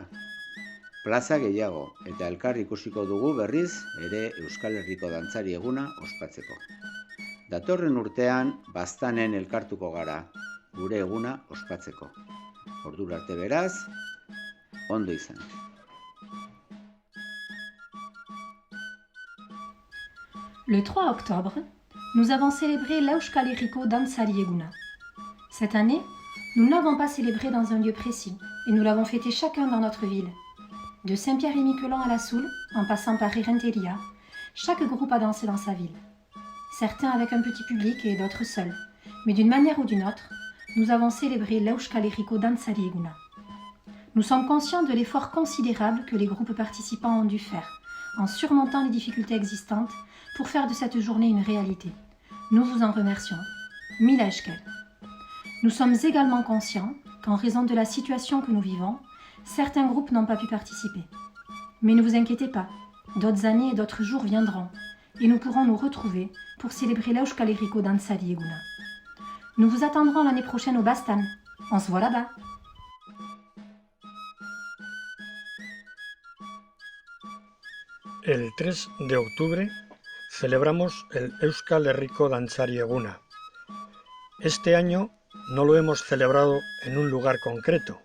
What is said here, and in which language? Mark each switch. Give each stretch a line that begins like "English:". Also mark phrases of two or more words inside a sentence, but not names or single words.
Basque: Plaza gehiago eta elkar ikusiko dugu berriz ere Euskal Herriko Dantzari Eguna ospatzeko. Datorren urtean Baztanen elkartuko gara, gure eguna ospatzeko. Ordura arte beraz, ondo izan.
French: Le 3 octobre, nous avons célébré l'Euskal Herriko Dantzari Eguna. Cette année, nous n'avons pas célébré dans un lieu précis et nous l'avons fêté chacun dans notre ville. De Saint-Pierre-et-Miquelon à la Soule, en passant par Renteria, chaque groupe a dansé dans sa ville. Certains avec un petit public et d'autres seuls. Mais d'une manière ou d'une autre, nous avons célébré l'Euskal Herriko Dantzari Eguna. Nous sommes conscients de l'effort considérable que les groupes participants ont dû faire, en surmontant les difficultés existantes, pour faire de cette journée une réalité. Nous vous en remercions.
Basque: Mila esker.
French: Nous sommes également conscients qu'en raison de la situation que nous vivons, certains groupes n'ont pas pu participer. Mais ne vous inquiétez pas, d'autres années et d'autres jours viendront, et nous pourrons nous retrouver pour célébrer l'Euskal Herriko Dantzari Eguna. Nous vous attendrons l'année prochaine au Bastan. On se voit là-bas.
Spanish: El 3 de octubre celebramos el Euskal Herriko Dantzari Eguna. Este año no lo hemos celebrado en un lugar concreto.